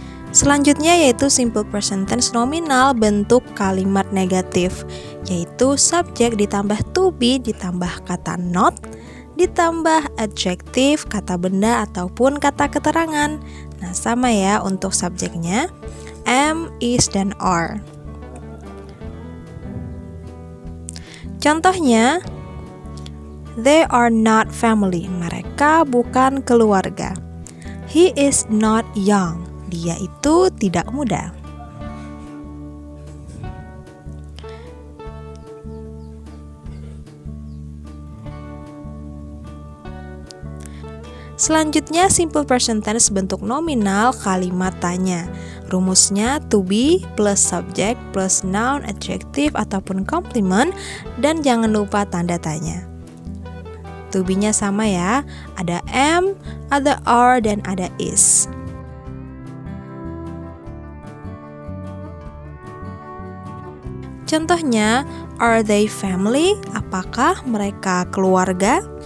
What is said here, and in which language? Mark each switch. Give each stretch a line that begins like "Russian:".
Indonesian: Selanjutnya yaitu simple present tense nominal bentuk kalimat negatif, yaitu subjek ditambah to be ditambah kata not ditambah adjektif kata benda ataupun kata keterangan. Nah, sama ya untuk subjeknya am, is, dan are.
English: Contohnya, they are not family.
Indonesian: Mereka bukan keluarga.
English: He is not young.
Indonesian: Dia itu tidak muda. Selanjutnya simple present tense bentuk nominal kalimat tanya. Rumusnya to be plus subject plus noun, adjective ataupun complement, dan jangan lupa tanda tanya. To be-nya sama ya, ada am, ada are, dan ada is.
English: Contohnya, are they family?
Indonesian: Apakah mereka keluarga?